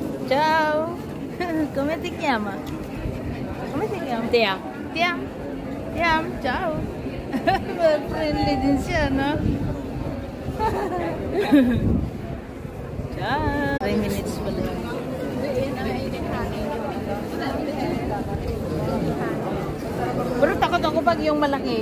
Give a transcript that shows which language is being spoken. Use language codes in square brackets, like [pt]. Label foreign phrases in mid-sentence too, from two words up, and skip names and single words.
[it] Ciao! Come ti chiama? Come ti chiama? Tiam. Tiam? Tiam, ciao! [tl] Friendly din siya, no? Ciao! 3 minutes pala. Pero takot ako pag yung malaki.